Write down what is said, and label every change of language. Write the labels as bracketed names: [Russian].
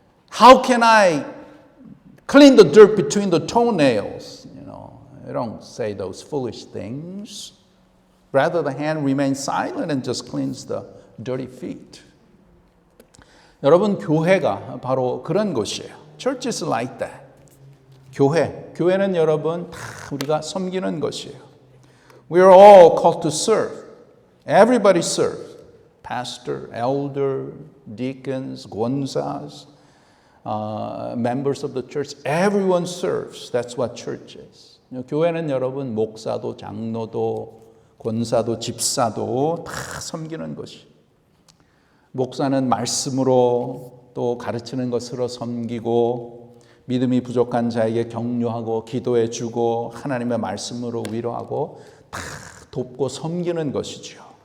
[English] How can I clean the dirt between the toenails? They don't say those foolish things. Rather, the hand remains silent and just cleans the dirty feet. [Korean] 여러분, 교회가 바로 그런 곳이에요. [English] Church is like that. [Korean] 교회는 여러분 다 우리가 섬기는 것이에요. [English] We are all called to serve. Everybody serves. Pastor, elder, deacons, 권사s, members of the church. Everyone serves. That's what church is. [Korean] 교회는 여러분 목사도 장로도 권사도 집사도 다 섬기는 것이. 목사는 말씀으로 또 가르치는 것으로 섬기고 믿음이 부족한 자에게 격려하고 기도해 주고 하나님의 말씀으로 위로하고 다 돕고 섬기는 것이죠.